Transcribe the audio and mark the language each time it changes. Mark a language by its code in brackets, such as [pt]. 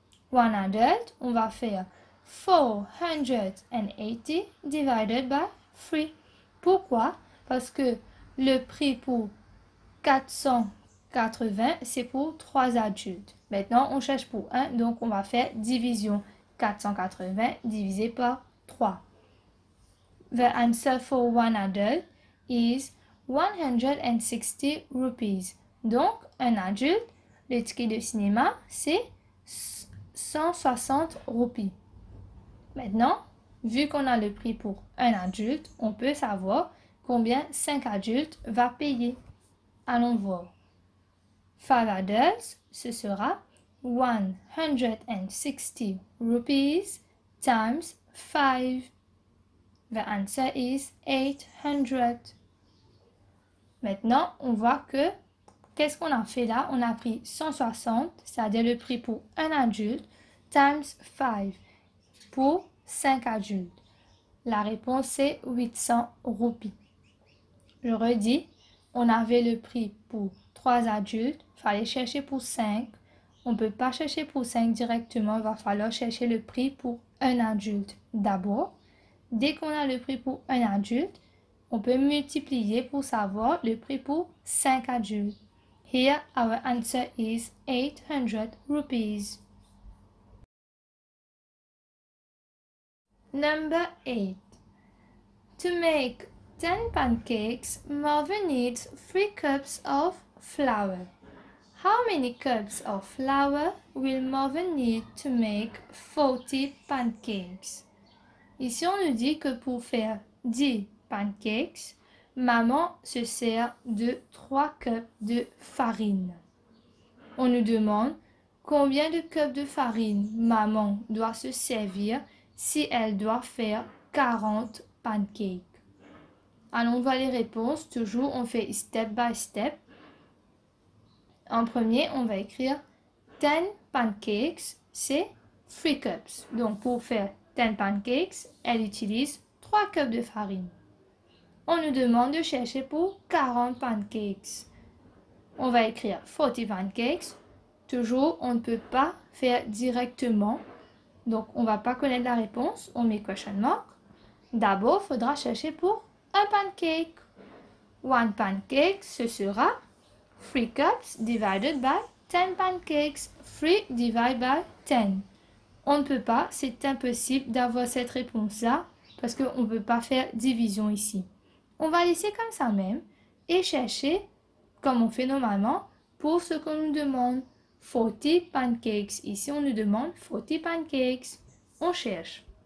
[en] One adult, [fr] on va faire 480 [en] divided by [fr] 3. Pourquoi? Parce que le prix pour 480, c'est pour 3 adultes. Maintenant, on cherche pour 1, donc on va faire division. 480 divisé par 3. [en] The answer for one adult is 160 rupees. [fr] Donc, un adulte, le ticket de cinéma, c'est 160 roupies. Maintenant, vu qu'on a le prix pour un adulte, on peut savoir combien 5 adultes va payer. Allons voir. [en] 5 adults, [fr] ce sera 160 [en] rupees times 5. The answer is 800. [fr] Maintenant, on voit que, qu'est-ce qu'on a fait là? On a pris 160, c'est-à-dire le prix pour un adulte, [en] times 5, [fr] pour 5 adultes. La réponse c'est 800 roupies. Je redis, on avait le prix pour 3 adultes, il fallait chercher pour 5. On ne peut pas chercher pour 5 directement, il va falloir chercher le prix pour un adulte d'abord. Dès qu'on a le prix pour un adulte, on peut multiplier pour savoir le prix pour 5 adultes. [en] Here, our answer is 800 rupees. Number 8. To make 10 pancakes, Marvin needs 3 cups of flour. How many cups of flour will Marvin need to make 40 pancakes? [fr] Ici, on nous dit que pour faire 10 pancakes, maman se sert de 3 cups de farine. On nous demande combien de cups de farine maman doit se servir si elle doit faire 40 pancakes. Allons voir les réponses. Toujours, on fait [en] step by step. [fr] En premier, on va écrire 10 pancakes, c'est 3 cups. Donc, pour faire 10 pancakes, elle utilise 3 cups de farine. On nous demande de chercher pour 40 pancakes. On va écrire 40 pancakes. Toujours, on ne peut pas faire directement. Donc, on ne va pas connaître la réponse. On met [en] question mark. [fr] D'abord, il faudra chercher pour un pancake. [en] One pancake, [fr] ce sera 3 cups [en] divided by [fr] 10 pancakes. [en] 3 divided by 10. [fr] On ne peut pas, c'est impossible d'avoir cette réponse-là parce qu'on ne peut pas faire division ici. On va laisser comme ça même et chercher, comme on fait normalement, pour ce qu'on nous demande. 40 pancakes. Ici, on nous demande 40 pancakes. On cherche.